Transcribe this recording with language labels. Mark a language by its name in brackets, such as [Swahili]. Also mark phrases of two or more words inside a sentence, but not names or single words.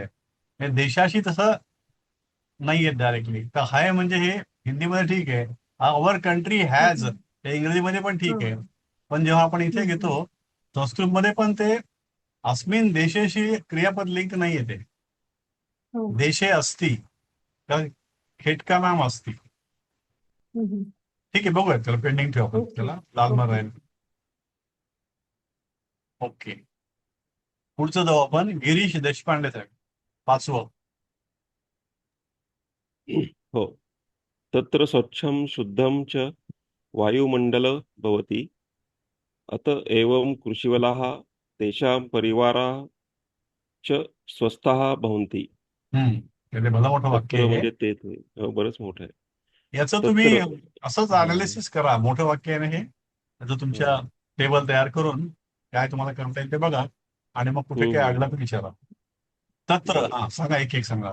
[Marathi] हे देशाशी तसं नाही येत डायरेक्टली. तर हाय म्हणजे हे हिंदीमध्ये ठीक आहे, [English] our country has [Marathi] हे इंग्रजीमध्ये पण ठीक आहे. पण जेव्हा आपण इथे घेतो संस्कृतमध्ये पण ते [Sanskrit] अस्मिन देशेशी [Marathi] क्रियापद लिंक नाही येते. हो. [Sanskrit] देशे अस्ति, खेटका नाम अस्ति. [Marathi] हम्म. ठीक आहे, बघूयात त्याला, पेंडिंग ठेवू आपण ओके. त्याला, लालमार ओके. राहील. ओके. पुढचं जाऊ आपण गिरीश देशपांडे साहेब. 5वं. हो. [Sanskrit] तत्र स्वच्छं शुद्धं च वायुमण्डल भवति अत एवं कृषिवलाः तेषां परिवाराः च स्वस्थाः भवन्ति. [Marathi] ते भलं मोठं वाक्य तत्र आहे. म्हणजे ते बरंच मोठं आहे. याचं तुम्ही तत्र असंच अनालिसिस करा. मोठं वाक्य आहे ना हे. त्याचं तुमच्या टेबल तयार करून काय तुम्हाला करता येईल ते बघा आणि मग कुठे काय अडलं तर विचारा. तत्र हा सांगा, एक सांगा.